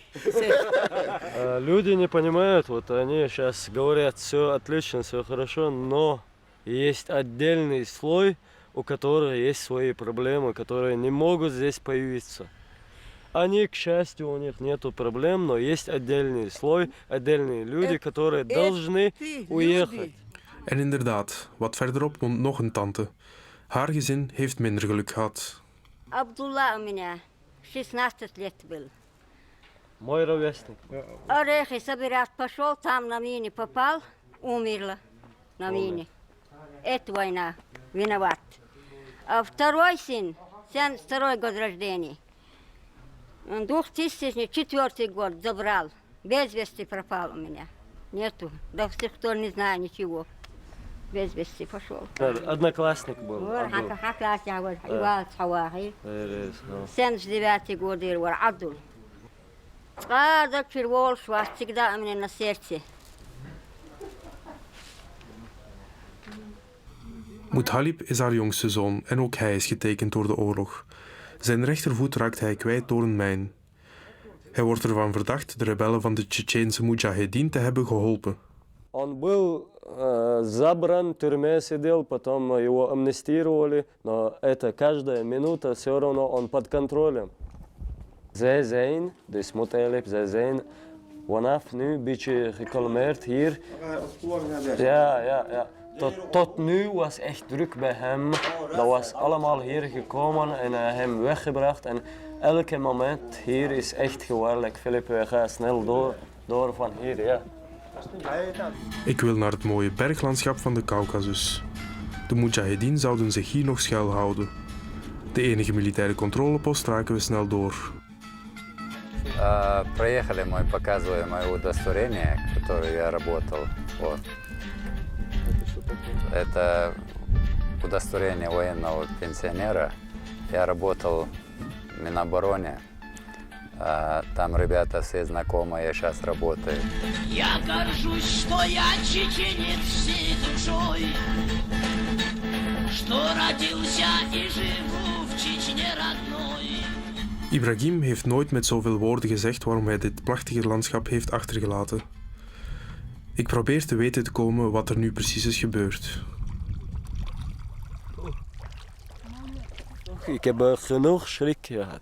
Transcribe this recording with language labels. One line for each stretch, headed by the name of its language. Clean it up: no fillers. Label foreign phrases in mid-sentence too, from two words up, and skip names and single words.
Russian: Люди не понимают, вот они сейчас говорят, все отлично, все хорошо, но есть отдельный слой, у которых есть свои проблемы, которые не могут здесь появиться. Они, к счастью, у них нету проблем, но есть отдельный слой, отдельные люди, которые должны уехать.
Dutch: En inderdaad, wat verderop woont nog een tante. Haar gezin heeft minder geluk gehad.
Russian: Абдулла у меня 16 лет был. Мой ровесник. Орехи собирать пошел, там на мине попал, умерла на мине. Это война, виноват. А второй сын, 72 год рождения, 2004 год забрал, без вести пропал у меня. Нету, до сих пор не знаю ничего. Без вести пошел. Одноклассник был. 79 год Абдул. До червол швас всегда у меня на сердце.
Dutch: Muthalib is haar jongste zoon en ook hij is getekend door de oorlog. Zijn rechtervoet raakt hij kwijt door een mijn. Hij wordt ervan verdacht de rebellen van de Tsjetsjeense Mujahedin te hebben geholpen.
Russian: Он был забран, в тюрьме сидел, потом его амнистировали, но это каждая минута все равно он под контролем.
Dutch: Zij zijn, dus Muthalib, zij zijn vanaf nu een beetje gekalmeerd hier. Ja. Tot nu was echt druk bij hem. Dat was allemaal hier gekomen en hem weggebracht. En elke moment hier is echt gevaarlijk. Filip, we gaan snel door van hier, ja. Ik wil naar het mooie berglandschap van de Kaukasus. De Mujahedin zouden zich hier nog schuilhouden. De enige militaire controlepost raken we snel door.
Russian: Проехали, мы показываем мое удостоверение, которое я работал. Вот. Это удостоверение военного пенсионера. Я работал в Минобороне. Там ребята все знакомые, я сейчас работаю. Я горжусь, что я чеченец всей душой, что родился и живу в Чечне родной.
Dutch: Ibrahim heeft nooit met zoveel woorden gezegd waarom hij dit prachtige landschap heeft achtergelaten. Ik probeer te weten te komen wat er nu precies is gebeurd. Ik heb genoeg schrik gehad.